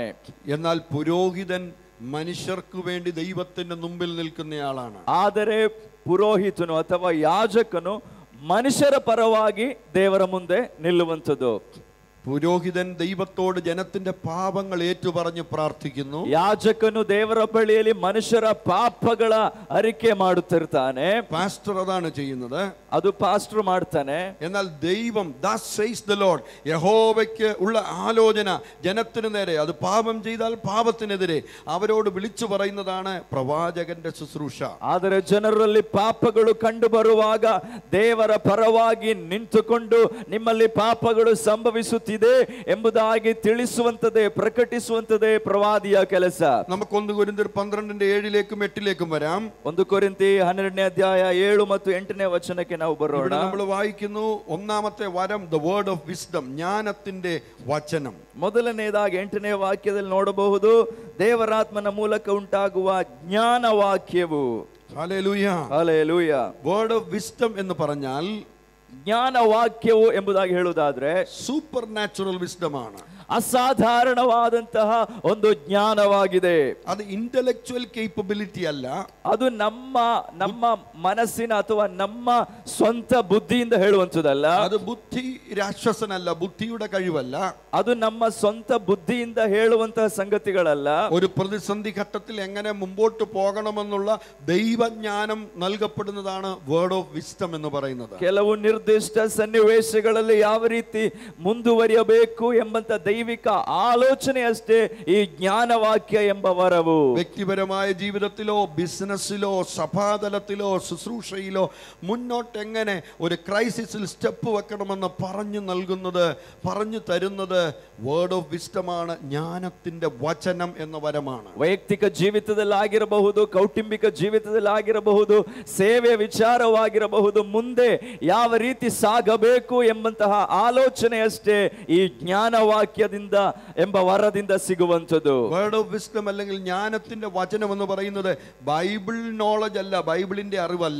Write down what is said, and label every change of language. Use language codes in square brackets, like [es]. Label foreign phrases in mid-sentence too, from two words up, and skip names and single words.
[ml] എന്നാൽ പുരോഹിതൻ മനുഷ്യർക്ക് വേണ്ടി ദൈവത്തിന്റെ മുമ്പിൽ നിൽക്കുന്നയാളാണ്. [kn] ಆದರೆ ಪುರೋಹಿತನು ಅಥವಾ ಯಾಜಕನು ಮನುಷ್ಯರ ಪರವಾಗಿ ದೇವರ ಮುಂದೆ ನಿಲ್ಲುವಂಥದ್ದು. [ml] പുരോഹിതൻ ദൈവത്തോട് ജനത്തിന്റെ പാപങ്ങൾ ഏറ്റുപറഞ്ഞ് പ്രാർത്ഥിക്കുന്നു. [kn] ಯಾಜಕನು ದೇವರ ಬಳಿಯಲ್ಲಿ ಮನುಷ್ಯರ ಪಾಪಗಳ ಅರಿಕೆ ಮಾಡುತ್ತಿರ್ತಾನೆ. [ml] പാസ്റ്റർ അതാണ് ചെയ്യുന്നത്. [kn] ಅದು ಪಾಸ್ಟರ್ ಮಾಡ್ತಾನೆ. [ml] എന്നാൽ ദൈവം [en] thus says the Lord, [ml] യഹോവയ്ക്ക് ഉള്ള ആലോചന ജനത്തിന് നേരെ, അത് പാപം ചെയ്താൽ പാപത്തിനെതിരെ അവരോട് വിളിച്ചു പറയുന്നതാണ് പ്രവാചകന്റെ ശുശ്രൂഷ. [kn] ಆದರೆ ಜನರಲ್ಲಿ ಪಾಪಗಳು ಕಂಡು ಬರುವಾಗ ದೇವರ ಪರವಾಗಿ ನಿಂತುಕೊಂಡು ನಿಮ್ಮಲ್ಲಿ ಪಾಪಗಳು ಸಂಭವಿಸುತ್ತಿದೆ ಎಂಬುದಾಗಿ ತಿಳಿಸುವಂತದೇ, ಪ್ರಕಟಿಸುವಂತದೇ ಪ್ರವಾದಿಯ ಕೆಲಸ. [ml] നമുക്ക് 1 കൊരിന്ത്യർ 12:7 8 വരാം. [kn] 1 ಕೊರಿಂಥಿ 12ನೇ ಅಧ್ಯಾಯ 7 ಮತ್ತು 8ನೇ ವಚನಕ್ಕೆ ನಾವು ಬರೋಣ. [ml] നമ്മൾ വായിക്കുന്നു, ഒന്നാമത്തെ വരം [en] the word of wisdom, [ml] ജ്ഞാനത്തിന്റെ വചനം. [kn] ಮೊದಲನೇದಾಗಿ 8ನೇ ವಾಕ್ಯದಲ್ಲಿ ನೋಡಬಹುದು, ದೇವರಾತ್ಮನ ಮೂಲಕ ಉಂಟಾಗುವ ಜ್ಞಾನ ವಾಕ್ಯವು. [ml] ഹല്ലേലൂയ, [kn] ಹಲ್ಲೆಲೂಯ. [en] word of wisdom [ml] എന്ന് പറഞ്ഞാൽ [kn] ಜ್ಞಾನ ವಾಕ್ಯವು ಎಂಬುದಾಗಿ ಹೇಳುವುದಾದ್ರೆ [en] super natural wisdom ആണ്. [kn] ಅಸಾಧಾರಣವಾದಂತಹ ಒಂದು ಜ್ಞಾನವಾಗಿದೆ. ಅದು [en] intellectual capability [kn] ಅಲ್ಲ. ಅದು ನಮ್ಮ ಮನಸ್ಸಿನ ಅಥವಾ ನಮ್ಮ ಸ್ವಂತ ಬುದ್ಧಿಯಿಂದ ಹೇಳುವಂತದಲ್ಲ. ಅದು ಬುದ್ಧಿ ರಾಕ್ಷಸನಲ್ಲ, [ml] ബുദ്ധിയുടെ കഴിവല്ല. [kn] ಅದು ನಮ್ಮ ಸ್ವಂತ ಬುದ್ಧಿಯಿಂದ ಹೇಳುವಂತಹ ಸಂಗತಿಗಳಲ್ಲ. [ml] ഒരു പ്രതിസന്ധി ഘട്ടത്തിൽ എങ്ങനെ മുമ്പോട്ട് പോകണമെന്നുള്ള ദൈവജ്ഞാനം നൽകപ്പെടുന്നതാണ് [en] word of wisdom [ml] എന്ന് പറയുന്നത്. [kn] ಕೆಲವು ನಿರ್ದಿಷ್ಟ ಸನ್ನಿವೇಶಗಳಲ್ಲಿ ಯಾವ ರೀತಿ ಮುಂದುವರಿಯಬೇಕು ಎಂಬಂತ ದೈವಿಕ ಆಲೋಚನೆ ಅಷ್ಟೇ ಈ ಜ್ಞಾನವಾಕ್ಯ ಎಂಬ ವರವು. [ml] വ്യക്തിപരമായ ജീവിതത്തിലോ ബിസിനസ്സിലോ സഭാതലത്തിലോ ശുശ്രൂഷയിലോ മുന്നോട്ട് എങ്ങനെ ഒരു ക്രൈസിസിൽ സ്റ്റെപ്പ് വെക്കണമെന്ന് പറഞ്ഞു തരുന്നത് [en] word of wisdom [ml] ആണ്, ജ്ഞാനത്തിന്റെ വചനം എന്ന വരമാണ്. [kn] ವೈಯಕ್ತಿಕ ಜೀವಿತದಲ್ಲಾಗಿರಬಹುದು, ಕೌಟುಂಬಿಕ ಜೀವಿತದಲ್ಲಾಗಿರಬಹುದು, ಸೇವೆ ವಿಚಾರವಾಗಿರಬಹುದು, ಮುಂದೆ ಯಾವ ರೀತಿ ಸಾಗಬೇಕು ಎಂಬಂತಹ ಆಲೋಚನೆಯಷ್ಟೇ ಈ ಜ್ಞಾನವಾಕ್ಯದಿಂದ ಎಂಬ ವರದಿಂದ ಸಿಗುವಂಥದ್ದು. [en] word of wisdom [ml] അല്ലെങ്കിൽ ജ്ഞാനത്തിന്റെ വചനം എന്ന് പറയുന്നത് [en] Bible knowledge [ml] അല്ല, ബൈബിളിന്റെ അറിവല്ല.